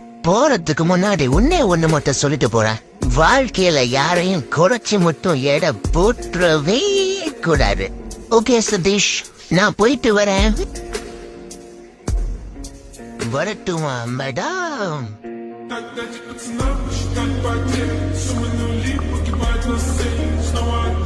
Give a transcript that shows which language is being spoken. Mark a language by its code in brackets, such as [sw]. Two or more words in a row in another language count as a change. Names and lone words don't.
[ta] போறதுக்கு முன்னாடி ஒண்ணு மட்டும் சொல்லிட்டு போறேன். வாழ்க்கையில யாரையும் குறைச்சி மட்டும் எடை போற்றவே கூடாது. ஓகே சதீஷ், நான் போயிட்டு வரேன். வரட்டுமா மேடம்? [ru] Так, дайте пацанам посчитать потери. Суммы нули, погибают на сцене. Снова